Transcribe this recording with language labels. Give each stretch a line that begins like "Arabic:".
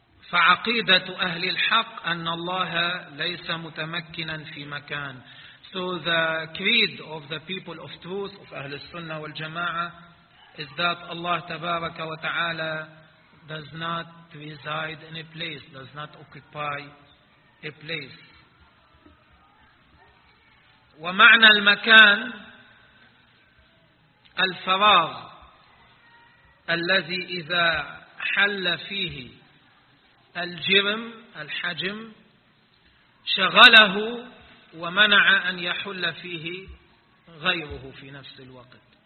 Arabic: فعقيدة أهل الحق أن الله ليس متمكنا في مكان.
English: So the creed of the people of truth, of
Arabic: أهل السنة والجماعة,
English: is that Allah
Arabic: تبارك وتعالى
English: does not reside in a place, does not occupy a place.
Arabic: ومعنى المكان الفراغ الذي إذا حل فيه الجرم الحجم شغله ومنع أن يحل فيه غيره في نفس الوقت.